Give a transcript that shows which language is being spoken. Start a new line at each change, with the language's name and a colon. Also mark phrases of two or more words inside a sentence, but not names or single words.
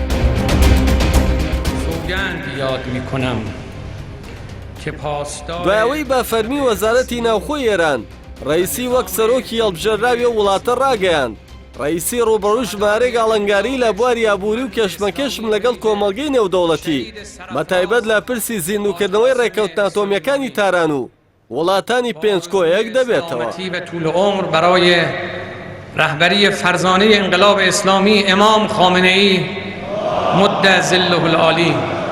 Central Kurdish: دوایەوەی بە فەرمی وەزارەتی ناوخۆی ئێران ڕەئیسی وەک سەرۆکی هەڵبژێردراوی و وڵاتە ڕاگەیاند. ڕەئیسی ڕوبەڕووی ژمارەی ئاڵنگاری لە بواری ئابووری و کێشمەکێشم لەگەڵ کۆمەڵگەی نێودەوڵەتی بەتایبەت لە پرسی زیندوکردنەوەی ڕێکەوتنە ئاتۆمیەکانی تاران و وڵاتانی پێنجکۆیەک دەبێتەوە.
Persian: برای رهبری فرزانه انقلاب اسلامی امام خامنه‌ای
Arabic: مد ظله العالی